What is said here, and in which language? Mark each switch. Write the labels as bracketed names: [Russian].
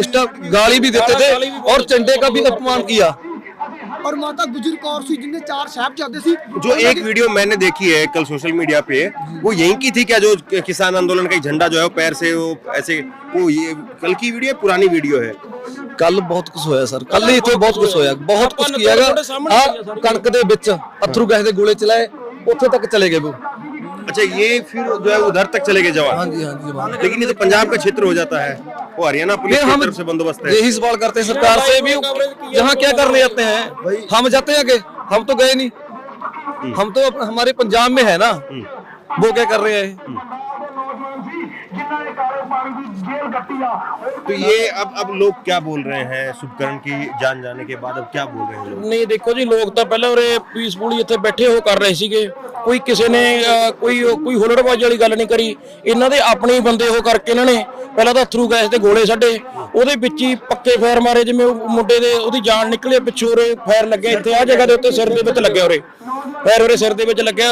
[Hindi] Insta गाली भी देते थे और झंडे का भी अपमान किया। और माता गुजर कौर सी जिनके 4 साहबजादे सी। जो एक वीडियो मैंने देखी है कल सोशल मीडिया पे, वो यहीं की थी क्या? जो किसान आंदोलन का झंडा जो है वो पैर से वो ऐसे, वो ये कल की वीडियो है, पुरानी वीडियो है? [Punjabi] ਕੱਲ ਬਹੁਤ ਕੁਝ ਹੋਇਆ ਸਰ, ਕੱਲ ਹੀ ਇੱਥੇ ਬਹੁਤ ਕੁਝ ਹੋਇਆ, ਬਹੁਤ ਕੁਝ ਕੀਆਗਾ। ਆ ਕਣਕ ਦੇ ਵਿੱਚ ਅਥਰੂ ਗੈਸ ਦੇ ਗੋਲੇ ਚਲਾਏ, ਉੱਥੇ ਤੱਕ ਚਲੇ ਗਏ वो। [Hindi] अच्छा, ये फिर जो है उधर तक चले गए जवान? हाँ जी, हाँ जी जवान। लेकिन ये तो पंजाब का क्षेत्र हो जाता है, वो हरियाणा पुलिस की तरफ से बंदोबस्त है। यही सवाल करते हैं सरकार से भी, यहाँ क्या करने जाते हैं? हम जाते हैं आगे, हम तो गए नहीं, हम तो हमारे पंजाब में है ना, वो क्या कर रहे हैं? तो ये अब लोग क्या बोल रहे हैं शुभकरण की जान जाने के बाद, अब क्या बोल रहे हैं लोग? [Punjabi] ਨਹੀਂ ਦੇਖੋ ਜੀ, ਲੋਕ ਤਾਂ ਪਹਿਲਾਂ ਉਰੇ ਪੀਸਫੁਲੀ ਇੱਥੇ ਬੈਠੇ ਹੋ ਕਰ ਰਹੇ ਸੀਗੇ, ਕੋਈ ਕਿਸੇ ਨੇ ਕੋਈ ਹੁਲੜਬਾਜ਼ੀ ਵਾਲੀ ਗੱਲ ਨਹੀਂ ਕਰੀ। ਇਹਨਾਂ ਦੇ ਆਪਣੇ ਹੀ ਬੰਦੇ ਉਹ ਕਰਕੇ ਇਹਨਾਂ ਨੇ ਪਹਿਲਾਂ ਤਾਂ ਥਰੂ ਗੈਸ ਦੇ ਗੋਲੇ ਛੱਡੇ, ਉਹਦੇ ਵਿੱਚ ਹੀ ਪੱਕੇ ਫਾਇਰ ਮਾਰੇ, ਜਿਵੇਂ ਉਹ ਮੁੰਡੇ ਦੇ ਉਹਦੀ ਜਾਨ ਨਿਕਲੇ ਪਿੱਛੋਂ, ਉਰੇ ਫਾਇਰ ਲੱਗਿਆ ਇੱਥੇ ਆ ਜਗ੍ਹਾ ਦੇ ਉੱਤੇ ਸਿਰ ਦੇ ਵਿੱਚ ਲੱਗਿਆ, ਉਰੇ ਫਾਇਰ ਉਰੇ ਸਿਰ ਦੇ ਵਿੱਚ ਲੱਗਿਆ।